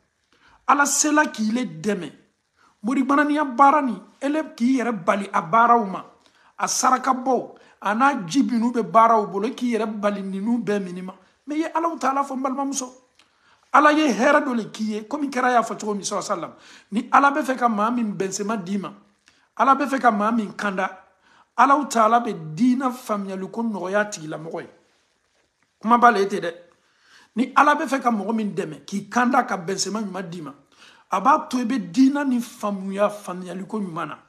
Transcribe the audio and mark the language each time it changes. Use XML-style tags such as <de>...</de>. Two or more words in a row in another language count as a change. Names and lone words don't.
<bm>Ala sela k'i le dɛmɛ. Mori bananiya baara ni ele k'i yɛrɛ bali a baaraw ma. A saraka bɔ a n'a ji minnu bɛ baaraw bolo k'i yɛrɛ bali ninnu bɛɛ minni ma. Mais ye</bm> <ar>الله تعالى</ar> <bm>fɔ n balimamuso. Ala ye hɛrɛ dɔ le k'i ye komi kɛra y'a fɔ cogo min</bm> <ar>صلى الله عليه وسلم.</ar> <bm>Ni Ala bɛ fɛ ka maa min bɛnsɛma d'i ma, Ala bɛ fɛ ka maa min kanda,</bm> <ar>الله تعالى</ar> <bm>bɛ diina faamuyali ko nɔgɔya tigilamɔgɔ ye. Kuma b'a la e tɛ dɛ. Ni Ala bɛ fɛ ka mɔgɔ min dɛmɛ k'i kanda ka bɛnsɛma ɲuman d'i ma, a b'a to i bɛ diina ni faamuyali ko ɲuman na.</bm>